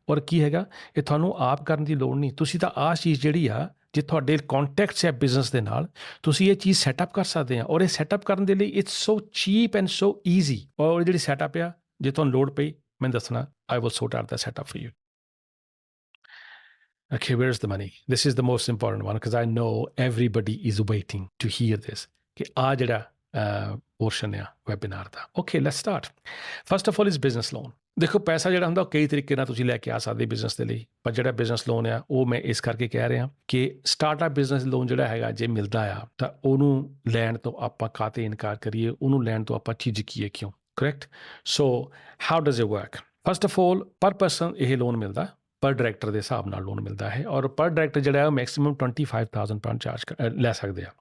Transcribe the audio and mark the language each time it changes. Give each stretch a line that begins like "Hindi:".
Punjabi: ਔਰ ਕੀ ਹੈਗਾ, ਇਹ ਤੁਹਾਨੂੰ ਆਪ ਕਰਨ ਦੀ ਲੋੜ ਨਹੀਂ। ਤੁਸੀਂ ਤਾਂ ਆਹ ਚੀਜ਼ ਜਿਹੜੀ ਆ, ਜੇ ਤੁਹਾਡੇ ਕੰਟੈਕਟਸ ਹੈ ਬਿਜ਼ਨਸ ਦੇ ਨਾਲ, ਤੁਸੀਂ ਇਹ ਚੀਜ਼ ਸੈਟਅਪ ਕਰ ਸਕਦੇ ਆ। ਔਰ ਇਹ ਸੈਟਅਪ ਕਰਨ ਦੇ ਲਈ
English: It's so cheap and so easy.
Punjabi: ਔਰ ਜਿਹੜੀ ਸੈਟਅਪ ਆ, ਜੇ ਤੁਹਾਨੂੰ ਲੋੜ ਪਈ ਮੈਨੂੰ ਦੱਸਣਾ,
English: I will sort out the setup for you. Okay, where's the money? This is the most important one because I know everybody is waiting to hear this.
Punjabi: ਕਿ ਆ ਜਿਹੜਾ ਪੋਰਸ਼ਨ ਆ webinar ਦਾ।
English: Okay, let's start. First of all is business loan.
Punjabi: ਦੇਖੋ, ਪੈਸਾ ਜਿਹੜਾ ਹੁੰਦਾ ਉਹ ਕਈ ਤਰੀਕੇ ਨਾਲ ਤੁਸੀਂ ਲੈ ਕੇ ਆ ਸਕਦੇ ਬਿਜ਼ਨਸ ਦੇ ਲਈ, ਪਰ ਜਿਹੜਾ ਬਿਜ਼ਨਸ ਲੋਨ ਆ ਉਹ ਮੈਂ ਇਸ ਕਰਕੇ ਕਹਿ ਰਿਹਾ ਕਿ ਸਟਾਰਟਅਪ ਬਿਜ਼ਨਸ ਲੋਨ ਜਿਹੜਾ ਹੈਗਾ ਜੇ ਮਿਲਦਾ ਆ ਤਾਂ ਉਹਨੂੰ ਲੈਣ ਤੋਂ ਆਪਾਂ ਕਾਹਤੇ ਇਨਕਾਰ ਕਰੀਏ, ਉਹਨੂੰ ਲੈਣ ਤੋਂ ਆਪਾਂ ਝਿਜਕੀਏ ਕਿਉਂ? Correct.
English: So how does it work? First of all,
Punjabi: ਪਰ ਪਰਸਨ ਇਹ ਲੋਨ ਮਿਲਦਾ, ਪਰ ਡਾਇਰੈਕਟਰ ਦੇ ਹਿਸਾਬ ਨਾਲ ਲੋਨ ਮਿਲਦਾ ਹੈ, ਔਰ ਪਰ ਡਾਇਰੈਕਟਰ ਜਿਹੜਾ ਹੈ ਉਹ ਮੈਕਸਿਮਮ £25,000 ਚਾਰਜ ਲੈ ਸਕਦੇ ਆ।